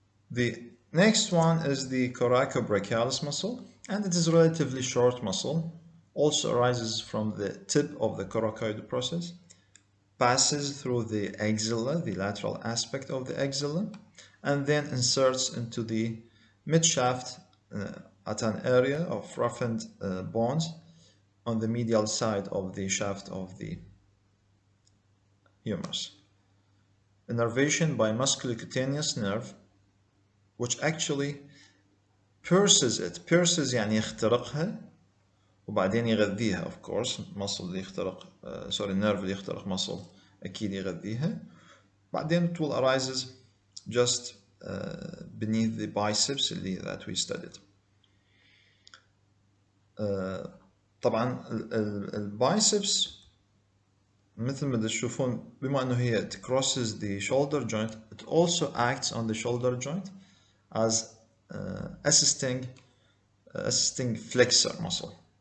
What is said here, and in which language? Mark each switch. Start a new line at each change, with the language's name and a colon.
English: The next one is the coracobrachialis muscle, and it is a relatively short muscle, also arises from the tip of the coracoid process, passes through the axilla, the lateral aspect of the axilla, and then inserts into the midshaft at an area of roughened bones on the medial side of the shaft of the humerus. Innervation by musculocutaneous nerve, which actually pierces it.
Arabic: Pierces يعني يخترقها وبعدين يغذيها.
English: Of course muscle
Arabic: اللي يخترق
English: nerve اللي يخترق muscle
Arabic: أكيد يغذيها. بعدين
English: it will arises just beneath the biceps that we studied.
Arabic: طبعا البايسبس مثل ما تشوفون بما انه هي
English: it crosses the shoulder joint, it also acts on the shoulder joint as assisting flexor muscle.